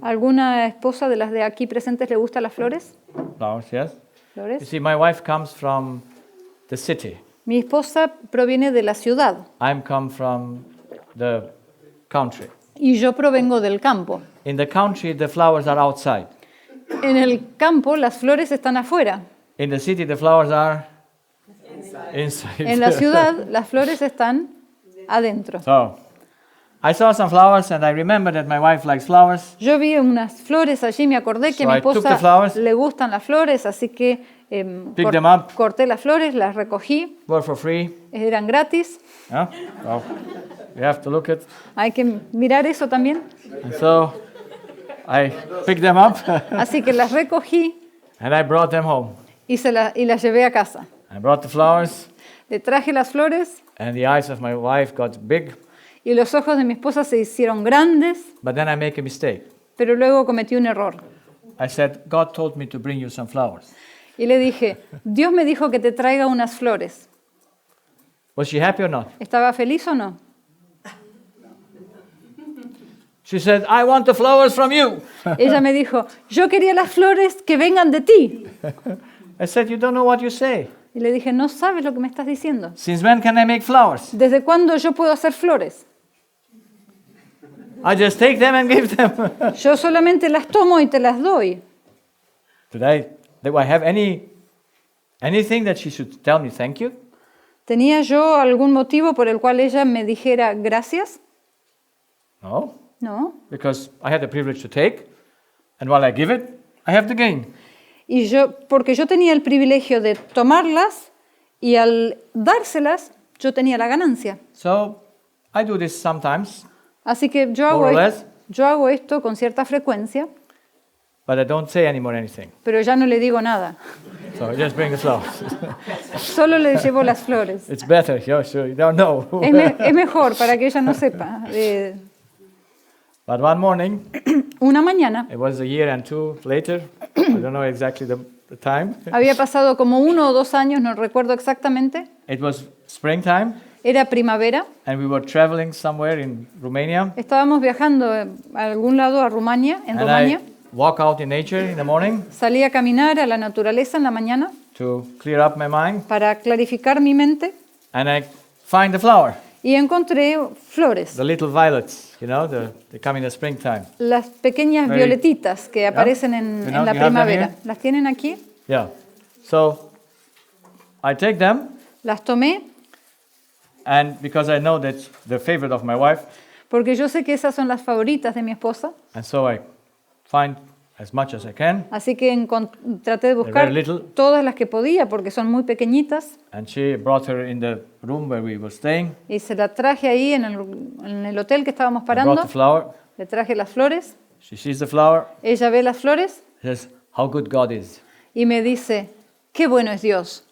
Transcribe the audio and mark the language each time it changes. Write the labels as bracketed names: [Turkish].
[Spanish] ¿Alguna esposa de las de aquí presentes le gustan las flores? [English] Flowers, yes. You [Spanish] ¿Flores? [English] see, my wife comes from the city. [Spanish] Mi esposa proviene de la ciudad [English] I'm come from the country. [Spanish] y yo provengo del campo. [English] In the country, the flowers are outside. [Spanish] En el campo las flores están afuera. [English] In the city, the flowers are inside. [Spanish] En la ciudad las flores están adentro. [English] So, I saw some flowers and I remember that my wife likes flowers. [Spanish] Yo vi unas flores allí, me acordé que [English] So [Spanish] a mi [English] I took the [Spanish] esposa [English] flowers, [Spanish] le gustan las flores, así que [English] picked them up. [Spanish] corté las flores, las recogí, [English] Were for free. [Spanish] eran gratis. [English] Yeah? So, you have to look at. [Spanish] Hay que mirar eso también. [English] And so, I picked them up [Spanish] Así que las recogí [English] and I brought them home. [Spanish] y las llevé a casa. [English] I brought the flowers [Spanish] Le traje las flores [English] and the eyes of my wife got big. [Spanish] y los ojos de mi esposa se hicieron grandes, [English] But then I make a mistake. [Spanish] pero luego cometí un error. [English] I said, God told me to bring you some flowers. [Spanish] Y le dije, Dios me dijo que te traiga unas flores. [English] Was she happy or not? [Spanish] ¿Estaba feliz o no? [English] She said, I want the flowers from you. [Spanish] Ella me dijo, yo quería las flores que vengan de ti. [English] I said, you don't know what you say. [Spanish] Y le dije, no sabes lo que me estás diciendo. [English] Since when can I make flowers? [Spanish] ¿Desde cuándo yo puedo hacer flores? [English] I just take them and give them. [Spanish] Yo solamente las tomo y te las doy. [English] Do I have anything that she should tell me thank you? [Spanish] ¿Tenía yo algún motivo por el cual ella me dijera gracias? [English] No, [Spanish] No. [English] because I had the privilege to take, and while I give it, I have the gain. [Spanish] Porque yo tenía el privilegio de tomarlas y al dárselas, yo tenía la ganancia. [English] So I do this sometimes, [Spanish] Así que yo [English] more or less, [Spanish] hago esto con cierta frecuencia, [English] but I don't say anymore anything. [Spanish] pero ya no le digo nada. [English] So I just bring the flowers. [Spanish] Solo le llevo las flores. [English] It's better, so you don't know. [Spanish] Es mejor para que ella no sepa. [English] But one morning, [Spanish] Una mañana, [English] it was a year and two later, I don't know exactly the time. [Spanish] había pasado como 1 o 2 años, no recuerdo exactamente, [English] It was springtime, [Spanish] era primavera, [English] and we were traveling somewhere in Romania. [Spanish] estábamos viajando a algún lado, a Rumania, en [English] And [Spanish] Rumania. [English] I walk out in nature in the morning [Spanish] Salí a caminar a la naturaleza en la mañana [English] to clear up my mind, [Spanish] para clarificar mi mente [English] and I find the flower, [Spanish] y encontré flores, [English] the little violets, they come in the springtime. [Spanish] las pequeñas [English] Very- [Spanish] violetitas que aparecen en, [English] You know, [Spanish] en la [English] you have them [Spanish] primavera. [English] here? [Spanish] ¿Las tienen aquí? [English] Yeah. So I take them, [Spanish] Las tomé [English] and because I know that's the favorite of my wife, [Spanish] porque yo sé que esas son las favoritas de mi esposa, [English] and so I find as much as I can, [Spanish] así que traté de buscar [English] very little. [Spanish] todas las que podía porque son muy pequeñitas [English] and she brought her in the room where we were staying. [Spanish] y se la traje ahí en el hotel que estábamos [English] I [Spanish] parando. [English] brought the flower. [Spanish] Le traje las flores, [English] She sees the flower, [Spanish] ella ve las flores [English] says, "How good God is." [Spanish] y me dice, qué bueno es Dios.